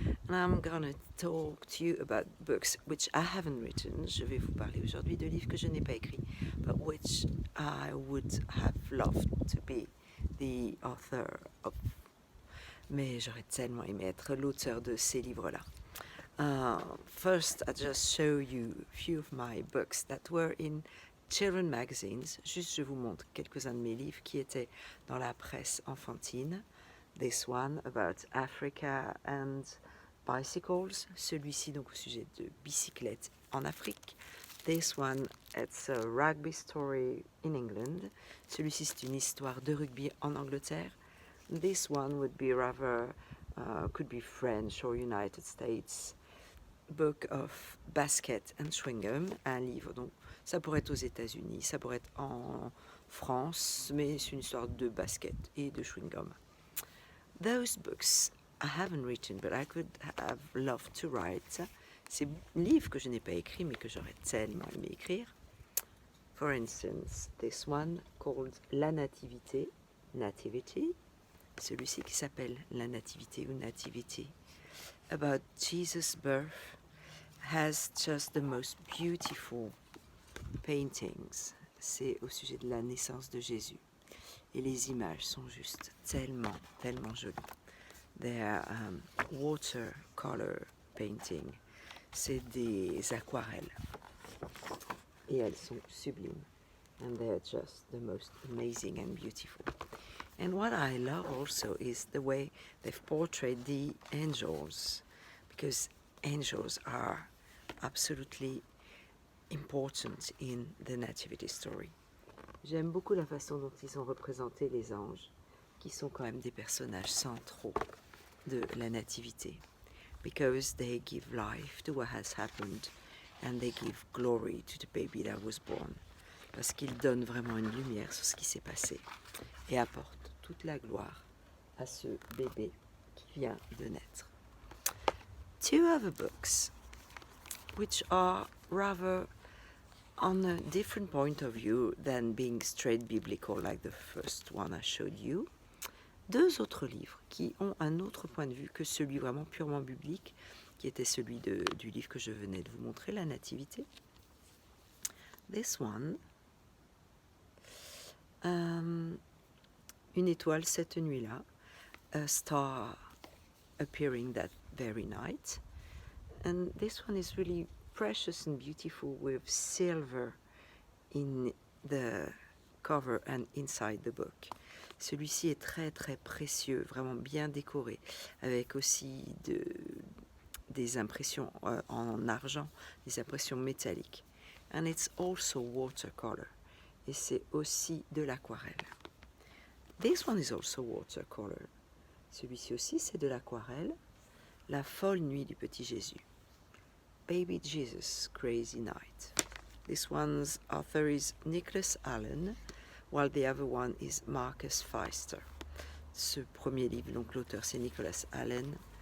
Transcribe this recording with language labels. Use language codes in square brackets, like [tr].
[en] and I'm gonna talk to you about books which I haven't written, [fr] je vais vous parler aujourd'hui de livres que je n'ai pas écrits, [en] but which I would have loved to be the author of, [fr] mais j'aurais tellement aimé être l'auteur de ces livres-là. [en] First, I just show you a few of my books that were in children magazines. [fr] Juste, je vous montre quelques-uns de mes livres qui étaient dans la presse enfantine. [en] This one about Africa and bicycles. [fr] Celui-ci donc au sujet de bicyclettes en Afrique. [en] This one, it's a rugby story in England. [fr] Celui-ci, c'est une histoire de rugby en Angleterre. [en] This one would be rather, could be French or United States. Book of Basket and Chewing Gum, [fr] un livre, donc ça pourrait être aux États-Unis, ça pourrait être en France, mais c'est une histoire de basket et de chewing gum. [en] Those books I haven't written, but I could have loved to write. [fr] Ces livres que je n'ai pas écrits, mais que j'aurais tellement aimé écrire. [en] For instance, this one called La Nativité, Nativity, [fr] celui-ci qui s'appelle La Nativité ou Nativity, [en] about Jesus' birth, has just the most beautiful paintings. [fr] C'est au sujet de la naissance de Jésus. Et les images sont juste tellement, tellement jolies. [en] They're watercolor painting. [fr] C'est des aquarelles. Et elles sont sublimes. [en] And they're just the most amazing and beautiful. And what I love also is the way they've portrayed the angels. Because angels are absolutely important in the nativity story. [fr] J'aime beaucoup la façon dont ils ont représenté les anges, qui sont quand même des personnages centraux de la nativité, [en] because they give life to what has happened and they give glory to the baby that was born, [fr] parce qu'ils donnent vraiment une lumière sur ce qui s'est passé et apportent toute la gloire à ce bébé qui vient de naître. [en] Two other books which are rather on a different point of view than being straight biblical like the first one I showed you. [fr] Deux autres livres qui ont un autre point de vue que celui vraiment purement biblique, qui était celui du livre que je venais de vous montrer, La Nativité. [en] This one, une étoile cette nuit-là, a star appearing that very night. And this one is really precious and beautiful with silver in the cover and inside the book. [fr] Celui-ci est très très précieux, vraiment bien décoré, avec aussi des impressions en argent, des impressions métalliques. [en] And it's also watercolor. [fr] Et c'est aussi de l'aquarelle. [en] This one is also watercolor. [fr] Celui-ci aussi c'est de l'aquarelle. La folle nuit du petit Jésus. [en] Baby Jesus, Crazy Night. This one's author is Nicholas Allen, while the other one is Marcus Pfister. [fr] Ce premier livre, donc l'auteur c'est Nicholas Allen.